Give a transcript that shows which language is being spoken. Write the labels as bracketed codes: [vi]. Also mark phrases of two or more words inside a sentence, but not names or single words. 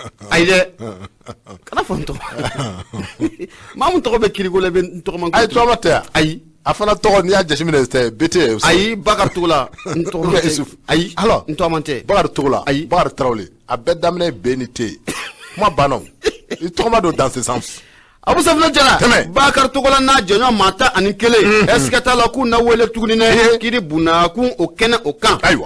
[bm] Ayi dɛ. Kana fɔ n tɔgɔ. Maa mun tɔgɔ bɛ kiiri ko la, i bɛ n tɔgɔ man Ayi, cogo di? tɔgɔ tɛ yan. Ayi. A fana tɔgɔ n'i y'a jateminɛ, c'est B T. Ayi, Bakari Togola. N tɔgɔ Ou man bien tɛ. Issoufou. Ayi. Alors, N tɔgɔ man tɛ. Bakari Togola. Ayi. Bakari Traoré. A bɛɛ daminɛ ye B ni T. Kuma banna o. I tɔgɔ ma don [fr] dans ce sens. [bm] Abu Safinɛ Jara. Tɛmɛ. Bakari Togola n'a jɛɲɔgɔn maa tan ani kelen. Mhm. Ɛ, siga t'a la k'u na wele tuguni dɛ. Ee. Kiiri bunakun o kɛnɛ o kan.